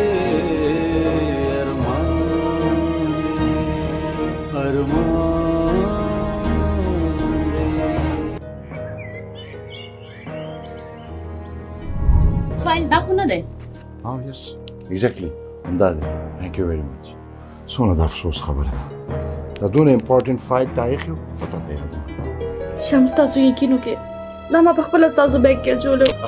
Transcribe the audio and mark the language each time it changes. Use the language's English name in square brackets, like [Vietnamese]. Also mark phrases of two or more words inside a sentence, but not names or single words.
[Pashto] फाइल دا خو نه دی. [English] yes, exactly. [Pashto] همدا دی. [English] Thank you very much. [Pashto] څومره د افسوس خبره ده. دا دونه [English] important file [Pashto] تا ایښی و پته ته یې شمس تاسو یقین وکړئ دا ما په خپله ستاسو بیګ کې اچولی و.